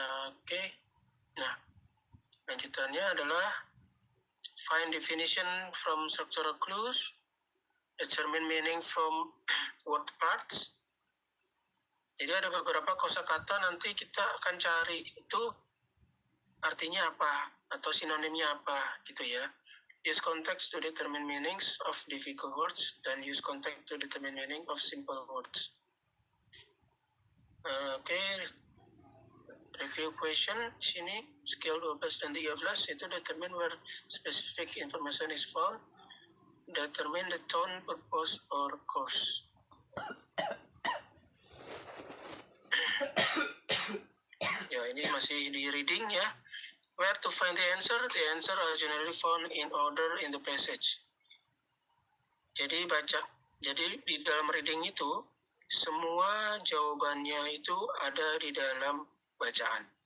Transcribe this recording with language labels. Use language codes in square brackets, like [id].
[id] Oke. Nah, lanjutannya adalah [en] find definition from structural clues, determine meaning from word parts. [id] Jadi ada beberapa kosakata nanti kita akan cari itu artinya apa atau sinonimnya apa, gitu ya. [en] Use context to determine meanings of difficult words [id] dan [en] use context to determine meaning of simple words. Oke, review question [id] sini [en] skill 12 [id] dan 13 itu [en] determine where specific information is found, determine the tone, purpose, or course. [id] Ya, ini masih di reading ya. [en] Where to find the answer are generally found in order in the passage. [id] Jadi di dalam reading itu semua jawabannya itu ada di dalam bacaan.